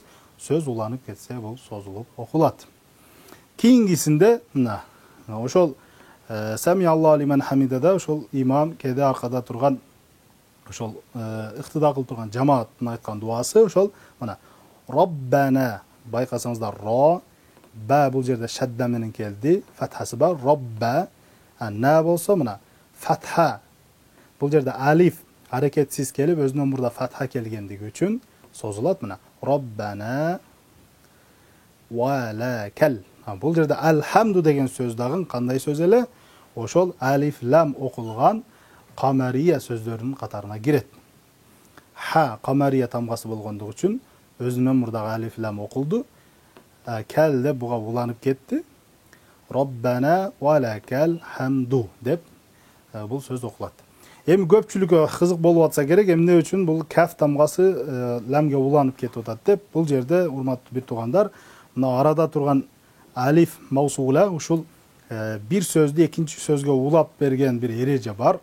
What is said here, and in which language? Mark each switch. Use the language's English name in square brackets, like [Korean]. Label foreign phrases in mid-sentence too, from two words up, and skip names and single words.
[Kyrgyz] Сөз уланып кетсе, бул созулуп окулат. Кийингисинде мына ошол [Arabic] سمع الله لمن حمده [Kyrgyz] ошол имам кеде аркада турган ошол ыктыда кылып турган жамааттын айткан дуасы ошол мына Роббана, байкасаңыздар ро, ба бул жерде шадда менен келди, фатхасы бар, робба. На болсо мына фатха. Бул жерде алиф аракетсиз келип, өзүнөн мурда фатха келгендиги үчүн созулат мына. [Arabic] ربنا ولك. [Kyrgyz] Бул жерде алхамду деген сөз дагы кандай сөз эле? Ошол алиф лам окулган камария сөздөрүнүн катарына кирет. Ха камария тамгасы болгондугу үчүн өзүнөн мурдагы алиф лам окулду. Кал деп буга уланып кетти. [Arabic] ربنا ولك الحمد [Kyrgyz] деп бул сөз окулат. Эми көпчүлүккө кызык болуп атса керек, эмне үчүн бул каф тамгасы ламга уланып кетип атат деп. Бул жерде урматтуу бир туугандар, мына арада турган [Arabic] ألف موصولة [Kyrgyz] ушул бир сөздү экинчи сөзгө улап берген бир эреже бар.